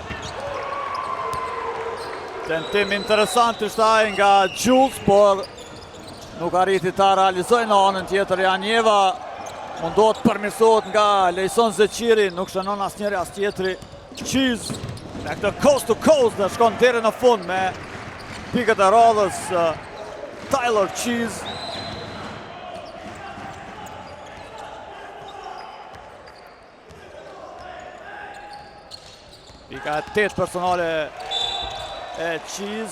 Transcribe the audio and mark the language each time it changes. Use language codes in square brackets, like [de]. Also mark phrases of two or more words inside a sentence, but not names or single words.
[sq] Tentim interesant ishte ai nga Jules, por nuk arriti ta realizojë në anën tjetër. Janjeva mundohet përmirësohet nga Lejson Zeqiri, nuk shënon asnjëri as tjetri. Qiz me këtë [en] coast to coast [sq] dhe shkon deri në fund me pikët e radhës. Tyler Qiz. Pika 8 personale e Qiz.